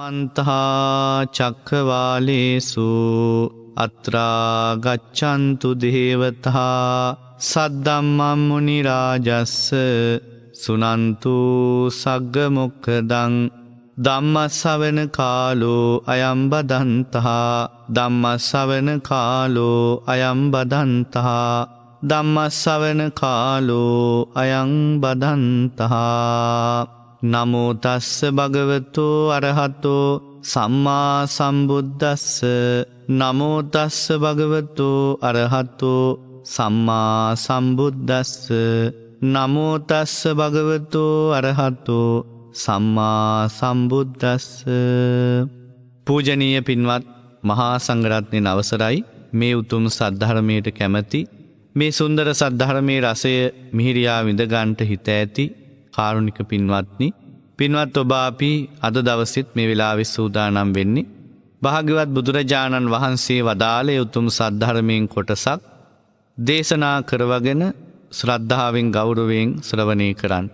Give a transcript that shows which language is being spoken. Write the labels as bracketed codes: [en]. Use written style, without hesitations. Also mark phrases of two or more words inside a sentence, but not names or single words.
[pi] සමන්තහා චක්කවාලේසු අත්‍රා ගච්ඡන්තු දේවතා සද්දම්මං මුනි රාජස්ස සුනන්තු සග්ග මොක්ඛදං ධම්මස්සවන කාලෝ අයං බදන්තහා ධම්මස්සවන කාලෝ අයං බදන්තහා ධම්මස්සවන කාලෝ අයං බදන්තහා නමෝ තස්ස භගවතු අරහතෝ සම්මා සම්බුද්දස්ස නමෝ තස්ස භගවතු අරහතෝ සම්මා සම්බුද්දස්ස නමෝ තස්ස භගවතු අරහතෝ සම්මා සම්බුද්දස්ස. [si] පූජනීය පින්වත් මහා සංඝරත්නයන් අවසරයි. මේ උතුම් සද්ධර්මයට කැමැති මේ සුන්දර සද්ධර්මයේ රසය මිහිරියා විඳ ගන්නට හිත ඇති කාරුණික පින්වත්නි, පින්වත් ඔබ අපි අද දවසෙත් මේ වෙලාවේ සූදානම් වෙන්නේ භාග්‍යවත් බුදුරජාණන් වහන්සේ වදාළේ උතුම් සද්ධර්මයෙන් කොටසක් දේශනා කරවගෙන ශ්‍රද්ධාවෙන් ගෞරවයෙන් ශ්‍රවණය කරන්නට.